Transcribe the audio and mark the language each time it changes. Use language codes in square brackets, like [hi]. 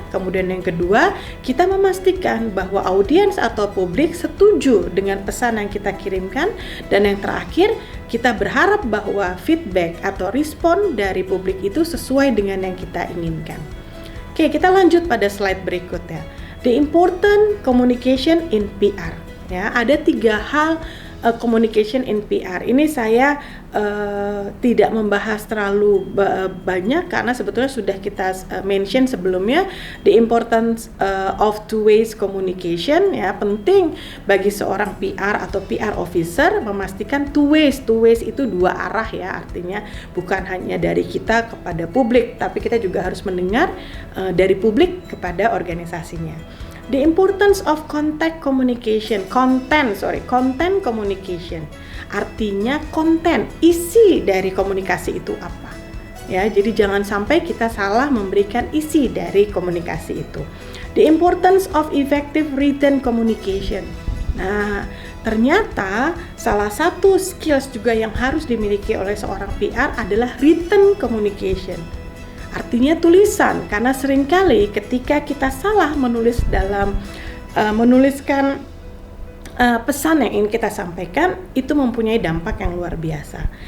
[id] Kemudian yang kedua, kita memastikan bahwa audiens atau publik setuju dengan pesan yang kita kirimkan. Dan yang terakhir, kita berharap bahwa feedback atau respon dari publik itu sesuai dengan yang kita inginkan. Oke, kita lanjut pada slide berikutnya. [en] The important communication in PR. [id] Ya, ada 3 hal [en] communication in PR. [id] Ini saya tidak membahas terlalu banyak karena sebetulnya sudah kita mention sebelumnya, [en] the importance of two ways communication. [id] Ya, penting bagi seorang PR atau PR officer memastikan two ways itu 2 arah ya, artinya bukan hanya dari kita kepada publik, tapi kita juga harus mendengar dari publik kepada organisasinya. [en] The importance of content communication, content communication. [id] Artinya konten, isi dari komunikasi itu apa. Ya, jadi jangan sampai kita salah memberikan isi dari komunikasi itu. [en] The importance of effective written communication. [id] Nah, ternyata salah satu skills juga yang harus dimiliki oleh seorang PR adalah written communication. Artinya tulisan, karena seringkali ketika kita salah menulis dalam menuliskan pesan yang ingin kita sampaikan, itu mempunyai dampak yang luar biasa.